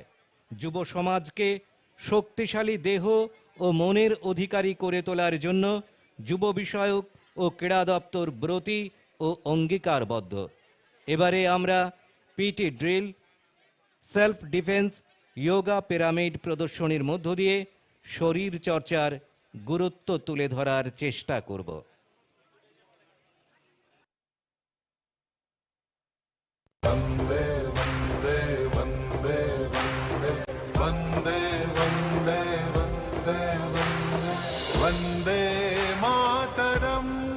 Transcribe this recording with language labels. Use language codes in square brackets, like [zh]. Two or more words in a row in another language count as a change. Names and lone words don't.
[bn] যুব সমাজকে শক্তিশালী দেহ ও মনের অধিকারী করে তোলার জন্য যুব বিষয়ক ও ক্রীড়া দপ্তর ব্রতী ও অঙ্গীকারবদ্ধ। এবারে আমরা [en] PT drill, self defence, yoga pyramid [bn] প্রদর্শনীর মধ্য দিয়ে শরীর চর্চার গুরুত্ব তুলে ধরার চেষ্টা করব। [sa] वंदे वंदे वंदे वंदे वंदे वंदे वंदे वंदे मातरम